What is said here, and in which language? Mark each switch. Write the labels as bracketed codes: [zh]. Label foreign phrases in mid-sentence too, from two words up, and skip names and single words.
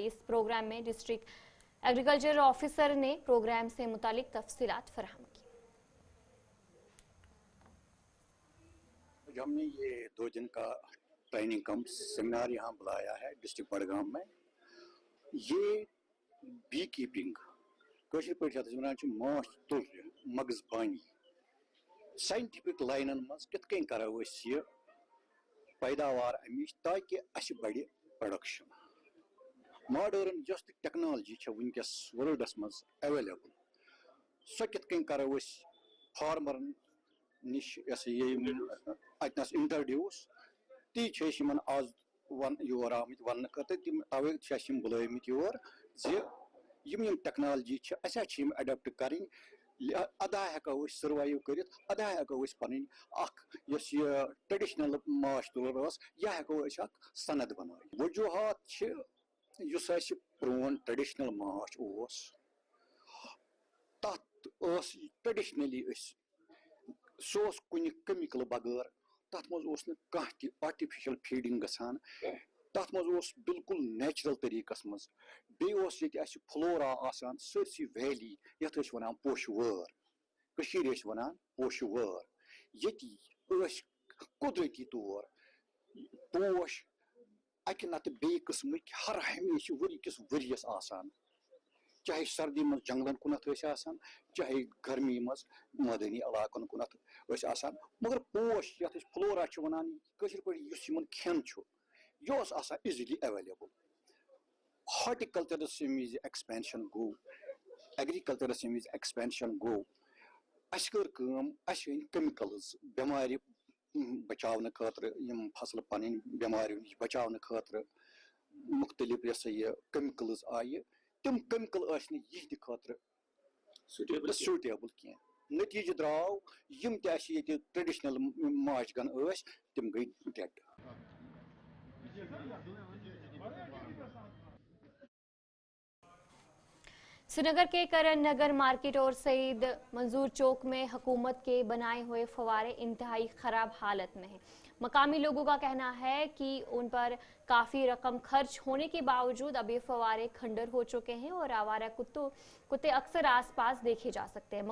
[ur] اس پروگرام میں [en] District Agriculture Officer [ur] نے پروگرام سے متعلق تفصیلات فراہم کی. ہم نے یہ 2 دن کا [en] training cum seminar [ur] یہاں بلایا ہے ڈسٹرکٹ بڈگام میں. [ks] یہ [en] bee keeping [ks] کشر پہ ماچھ تر مغز بانی سائنٹفک لائنن مز کت کن کرو یہ پیداوار امچ تاکہ اس بڑھ پروڈکشن. ماڈرن جس ٹیکنالوجی ونکس ورلڈس مز اویلیبل سو کت کن کرو فارمرن نش اتنس انٹرڈیوس تی آز یور آمت ون خاطر تم توے بلمت یور یم ٹیکنالوجی اہم اڈاپٹ کریں. ادا ہیکو سروائیو کرت، ادا ہیکو پن یہ ٹریڈیشنل ماچھ تلر یہ ہیکو اخ صند بنائت. وجوہات اس پرون ٹریڈیشنل ماچھ تت ٹریڈیشنلی سہ کن کیمکل بغیر، تت مز کھانا تہ [en] artificial feeding [ks] گژھان، تت مز بالکل نیچرل طریقس مز. بیس یہ فلورا آسان سرسی ویلی یت ونان پوشہ وار، ونان پوشہ وار. یتی قدرتی طور پوش اکہ نتہ بی قسمک ہر ہمیشہ ؤری کس ؤریس آسان، چاہے سردی مز جنگلن کنت آسان، چاہے گرمی مز مٲدانی علاقن کنت آسان. مگر پوش یت فلورا ونان کشر پہ اس کھین یہ آسان ایزیلی اویلیبل. ہارٹیکلچرس وز ایکسپینشن گو، ایگریکلچرس وز ایکسپینشن گو، اس کر اس ان کیمکلز بیمار بچاؤ خاطر، یم فصل پن بیماریوں نش بچاؤ خاطر مختلف یہ کیمکلز آئی. تم کیمکل یہ خاطر سوٹیبل کی. نتیجہ درو یم تہ ٹریڈیشنل ماچھ گن تم گئی ڈیڈ. [ur] سرینگر کے کرن نگر مارکیٹ اور سعید منظور چوک میں حکومت کے بنائے ہوئے فوارے انتہائی خراب حالت میں ہیں. مقامی لوگوں کا کہنا ہے کہ ان پر کافی رقم خرچ ہونے کے باوجود اب یہ فوارے کھنڈر ہو چکے ہیں اور آوارہ کتے اکثر آس پاس دیکھے جا سکتے ہیں.